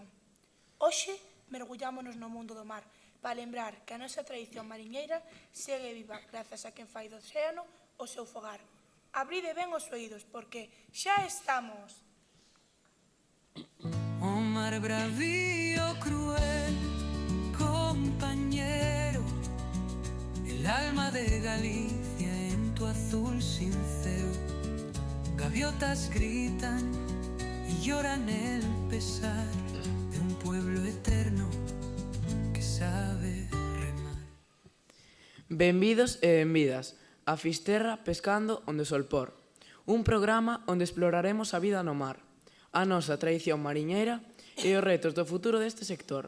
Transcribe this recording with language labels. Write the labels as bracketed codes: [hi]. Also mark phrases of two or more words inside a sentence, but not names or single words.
[gl] Hoxe mergullámonos no mundo do mar para lembrar que a nosa tradición mariñeira segue viva grazas a quen fai do océano o seu fogar. Abride ben os oídos porque xa estamos. [es] O mar bravío, cruel compañero, el alma de Galicia en tu azul sincero. Gaviotas gritan y lloran el pesar de un pueblo eterno que sabe remar. [gl] Benvidos e benvidas a Fisterra Pescando onde o sol por, un programa onde exploraremos a vida no mar, a nosa tradición mariñeira e os retos do futuro deste sector.